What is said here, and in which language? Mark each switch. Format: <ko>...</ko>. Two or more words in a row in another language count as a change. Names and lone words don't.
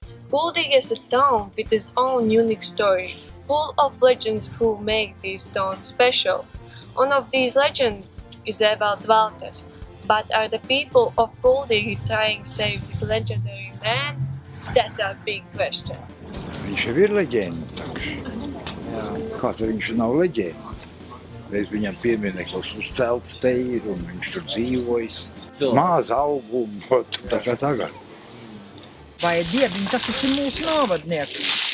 <en>Kuldīga is a town with its own unique story, full of legends who make this town special. One of these legends is about Valters, but are the people of Kuldīga trying to save this legendary man? That's a big question.</en> <lv>Viņš jau ir leģenda. Kā tad viņš nav leģenda? Reiz viņam piemineklis uzcelts te ir un viņš tur dzīvojis. Maz augumu, tā kā tagad. Vai Dieviņ, tas ir mūsu novadnieks.</lv>